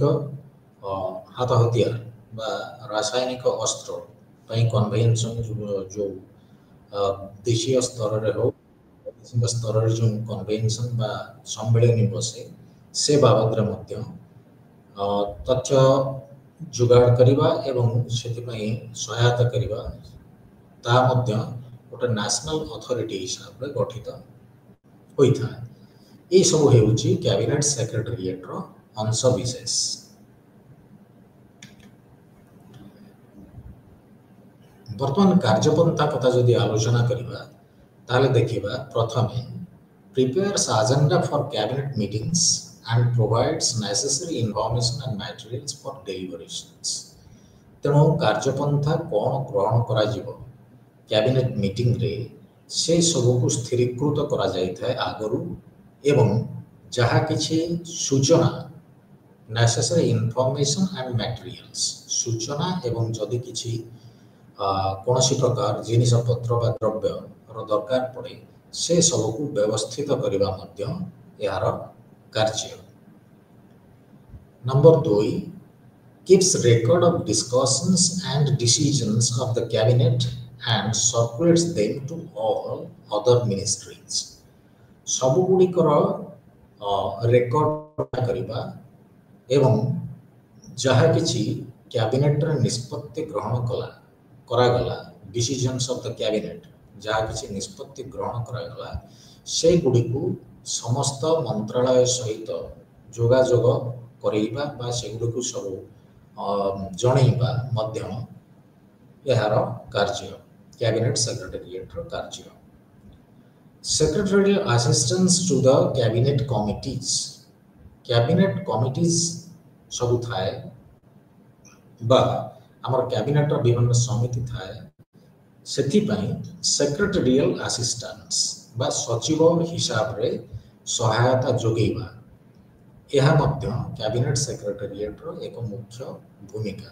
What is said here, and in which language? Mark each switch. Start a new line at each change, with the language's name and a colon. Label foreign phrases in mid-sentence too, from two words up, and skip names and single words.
Odia: ହାତ ହତିଆର ବା ରାସାୟନିକ ଅସ୍ତ୍ର ପାଇଁ କନଭେନସନ୍ ଯେଉଁ ଦେଶୀୟ ସ୍ତରରେ ହେଉ ବୈଦେଶିକ ସ୍ତରରେ ଯେଉଁ କନଭେନସନ୍ ବା ସମ୍ମିଳନୀ ବସେ ସେ ବାବଦରେ ମଧ୍ୟ ତଥ୍ୟ ଯୋଗାଡ଼ କରିବା ଏବଂ ସେଥିପାଇଁ ସହାୟତା କରିବା ତାହା ମଧ୍ୟ ଗୋଟେ
English: national authority
Odia: ହିସାବରେ ଗଠିତ ହୋଇଥାଏ। ଏସବୁ ହେଉଛି
English: cabinet secretariat's
Odia: ଅଂଶବିଶେଷ। ବର୍ତ୍ତମାନ କାର୍ଯ୍ୟପନ୍ଥା କଥା ଯଦି ଆଲୋଚନା କରିବା ତାହେଲେ ଦେଖିବା ପ୍ରଥମେ
English: prepares agenda for cabinet meetings and provides necessary information and materials for deliberations।
Odia: ତେଣୁ କାର୍ଯ୍ୟପନ୍ଥା କ'ଣ ଗ୍ରହଣ କରାଯିବ
English: cabinet meeting
Odia: ସେ ସବୁକୁ ସ୍ଥିରୀକୃତ କରାଯାଇଥାଏ ଆଗରୁ ଏବଂ ଯାହା କିଛି ସୂଚନା
English: necessary information and materials
Odia: ସୂଚନା ଏବଂ ଯଦି କିଛି କୌଣସି ପ୍ରକାର ଜିନିଷପତ୍ର ବା ଦ୍ରବ୍ୟର ଦରକାର ପଡ଼େ ସେ ସବୁକୁ ବ୍ୟବସ୍ଥିତ କରିବା ମଧ୍ୟ ଏହାର କାର୍ଯ୍ୟ।
English: ନମ୍ବର 2 keeps record of discussions and decisions of the cabinet and circulates them to all other ministries।
Odia: ସବୁଗୁଡ଼ିକର ରେକର୍ଡ କରିବା ଏବଂ ଯାହା କିଛି କ୍ୟାବିନେଟ୍ରେ ନିଷ୍ପତ୍ତି ଗ୍ରହଣ କରାଗଲା
English: decisions of the cabinet
Odia: ଯାହା କିଛି ନିଷ୍ପତ୍ତି ଗ୍ରହଣ କରାଗଲା ସେଗୁଡ଼ିକୁ ସମସ୍ତ ମନ୍ତ୍ରାଳୟ ସହିତ ଯୋଗାଯୋଗ କରାଇବା ବା ସେଗୁଡ଼ିକୁ ସବୁ ଜଣାଇବା ମଧ୍ୟ ଏହାର କାର୍ଯ୍ୟ
English: cabinet secretariat's
Odia: କାର୍ଯ୍ୟ।
English: Secretarial assistance to the cabinet committees, cabinet committees
Odia: ସବୁ ଥାଏ ବା ଆମର କ୍ୟାବିନେଟ୍ର ବିଭିନ୍ନ ସମିତି ଥାଏ ସେଥିପାଇଁ
English: secretarial assistance
Odia: ବା ସଚିବ ହିସାବରେ ସହାୟତା ଯୋଗାଇବା ଏହା ମଧ୍ୟ
English: cabinet secretariat's
Odia: ଏକ ମୁଖ୍ୟ ଭୂମିକା।